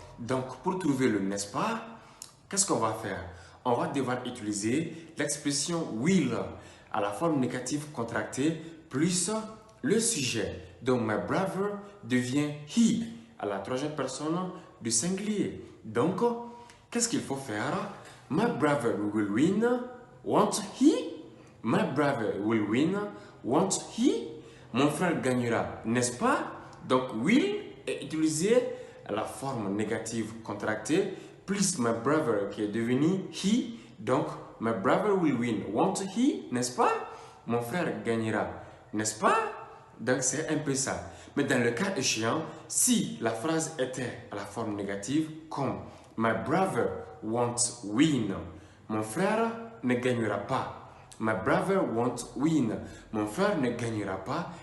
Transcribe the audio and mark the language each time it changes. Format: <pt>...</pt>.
<fr>Donc, pour trouver le n'est-ce pas, qu'est-ce qu'on va faire? On va devoir utiliser l'expression will à la forme négative contractée plus le sujet. Donc, my brother devient he à la troisième personne du singulier. Donc, qu'est-ce qu'il faut faire?</fr> <en>My brother will win, won't he? My brother will win, won't he?</en> <fr>Mon frère gagnera, n'est-ce pas? Donc, will est utilisé à la forme négative contractée plus my brother qui est devenu he.</fr> <en>Donc, my brother will win, won't he?</en> <fr>N'est-ce pas? Mon frère gagnera, n'est-ce pas? Donc, c'est un peu ça. Mais dans le cas échéant, si la phrase était à la forme négative, comme</fr> <en>my brother won't win,</en> <fr>mon frère ne gagnera pas.</fr> <en>My brother won't win,</en> <fr>mon frère ne gagnera pas.</fr>